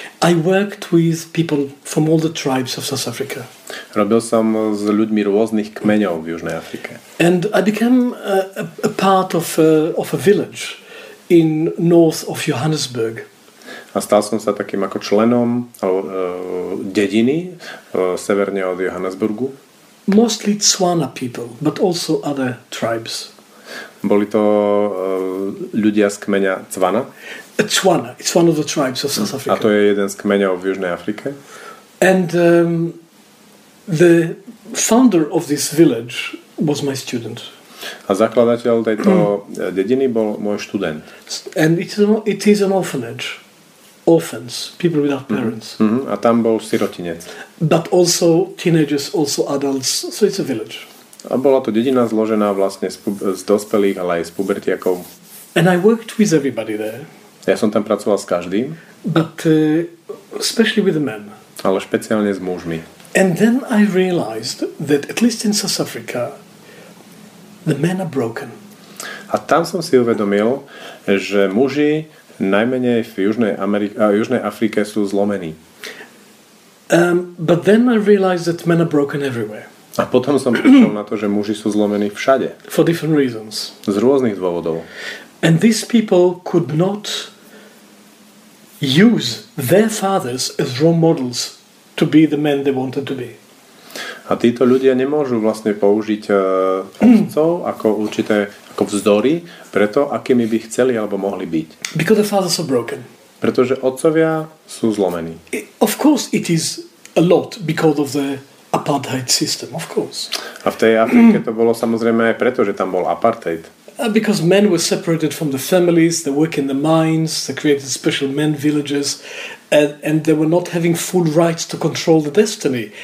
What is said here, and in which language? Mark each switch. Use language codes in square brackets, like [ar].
[en] I worked with people from all the tribes of South Africa. [sk] Robil som s ľuďmi rôznych kmeňov v Južnej Afrike. [en] And I became a part of a village in north of Johannesburg. [sk] A stal som sa takým ako členom dediny severne od Johannesburgu. [en] Mostly Tswana people, but also other tribes. [sk] Boli to ľudia z kmeňa Tswana? [en] Tswana, it's one of the tribes of South Africa. [sk] A to je jeden z kmeňov v Južnej Afrike. [en] And the founder of this village was my student. [sk] A zakladateľ tejto dediny bol môj študent. [en] And it is an orphanage orphans, people without parents. [sk] A tam bol sirotinec. [en] But also teenagers, also adults, so it's a village. [sk] A bola to dedina zložená vlastne z dospelých, ale aj z pubertiakov. [en] And I worked with everybody there. [sk] Ja som tam pracoval s každým. [en] But especially with the men. [sk] Ale špeciálne s mužmi. [en] And then I realized that at least in South Africa, the men are broken. [sk] A tam som si uvedomil, že muži najmenej v Južnej Afrike sú zlomení. [en] But then I realized that men are broken everywhere. [sk] A potom som prišiel na to, že muži sú zlomení všade. [en] For different reasons. [sk] Z rôznych dôvodov. [en] And these people could not use their fathers as role models to be the men they wanted to be. [sk] A títo ľudia nemôžu vlastne použiť otcov ako vzory preto, akými by chceli alebo mohli byť. [en] Because the fathers are broken. [sk] Pretože otcovia sú zlomení. [en] Of course it is a lot because of the apartheid system, of course. [sk] A v tej Afrike to bolo samozrejme aj preto, že tam bol apartheid. [en] Because men were separated from the families, they work in the mines, they created special men villages, and they were not having full rights to control the destiny.